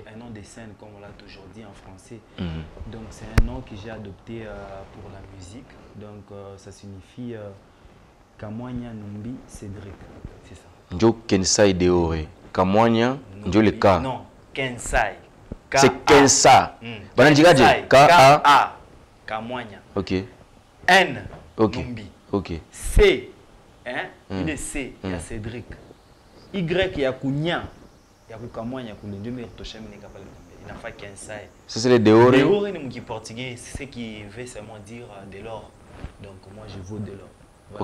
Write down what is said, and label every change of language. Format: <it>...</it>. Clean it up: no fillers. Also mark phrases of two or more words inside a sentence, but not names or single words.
<fr>C'est un nom de scène, comme on l'a toujours dit en français. Donc, c'est un nom que j'ai adopté pour la musique. Donc, ça signifie Kamwanya Numbi Cédric. C'est ça. Njo Kenza Deoré. Kamwanya, Njo le K. Non, Kensai. C'est Kenza. Bananjigaje. K-A. Kamwanya. Ok. N. Ok. Numbi. Ok. C. Il y a C, il y a Cédric. Y, il y a Kounia. Il y a Kamwanya. Il y a Kensai. Ça, c'est le Deoré. Deoré, c'est portugais. C'est ce qui veut seulement dire de l'or. Donc, moi, je vaux de l'or. Voilà.</fr>